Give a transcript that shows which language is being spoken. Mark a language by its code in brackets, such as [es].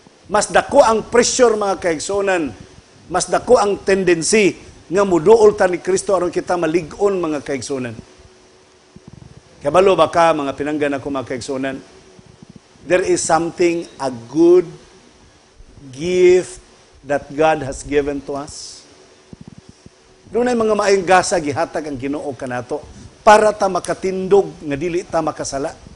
[ceb] Mas dako ang pressure mga kaigsunan, mas dako ang tendency nga muduol ta ni Kristo aron kita malig-on mga kaigsunan. Kabalo ba ka, mga pinanggan ako mga kaigsunan? [en] There is something, a good gift that God has given to us. [ceb] Doon ay mga maayong gasa, gihatag ang Ginoo kanato para ta makatindog, nga dili ta makasala.